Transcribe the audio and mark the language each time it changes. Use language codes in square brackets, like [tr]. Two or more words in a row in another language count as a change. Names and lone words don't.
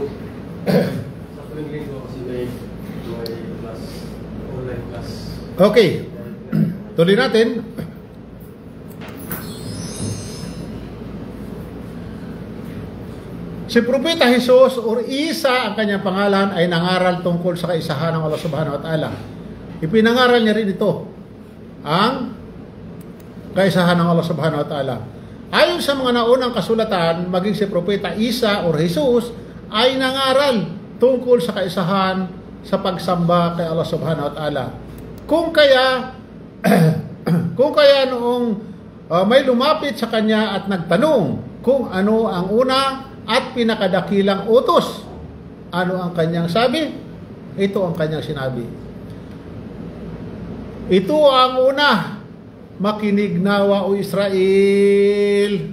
[tl] Sa tuwing linggo kasi may class, online class. Okay. Tuloy natin. Si Propeta Jesus or Isa ang kanyang pangalan ay nangaral tungkol sa kaisahan ng [ar] الله سبحانه وتعالى. [tl] Ipinangaral niya rin ito, ang kaisahan ng [ar] الله سبحانه وتعالى. [tl] Ayon sa mga naunang kasulatan, maging si Propeta Isa or Jesus ay nangaral tungkol sa kaisahan sa pagsamba kay [ar] الله سبحانه وتعالى. [tl] Kung kaya kung kaya noong may lumapit sa kanya at nagtanong kung ano ang una at pinakadakilang utos, ano ang kanyang sabi? Ito ang kanyang sinabi. Ito ang una, makinig nawa o Israel.